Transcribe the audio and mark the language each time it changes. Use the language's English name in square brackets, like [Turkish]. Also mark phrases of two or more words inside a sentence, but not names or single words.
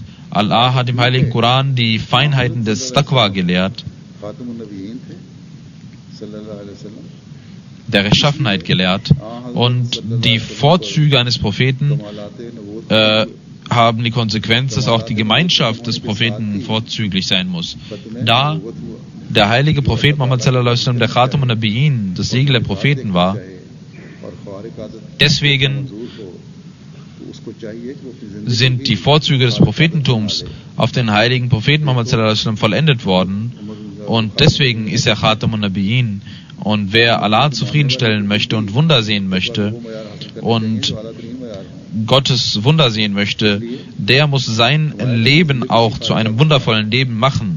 [German] Allah hat im Heiligen Koran die Feinheiten des Taqwa gelehrt, der Rechtschaffenheit gelehrt, und die Vorzüge eines Propheten haben die Konsequenz, dass auch die Gemeinschaft des Propheten vorzüglich sein muss. Da der heilige Prophet Muhammad [Arabic] صلى الله عليه وسلم [German] der [Arabic] خاتم النبيين, [German] das Siegel der Propheten war, deswegen sind die Vorzüge des Prophetentums auf den heiligen Propheten Muhammad [Arabic] صلى الله عليه وسلم [German] vollendet worden, und deswegen ist er [Arabic] خاتم النبيين. [German] Und wer Allah zufriedenstellen möchte und Wunder sehen möchte und Gottes Wunder sehen möchte, der muss sein Leben auch zu einem wundervollen Leben machen.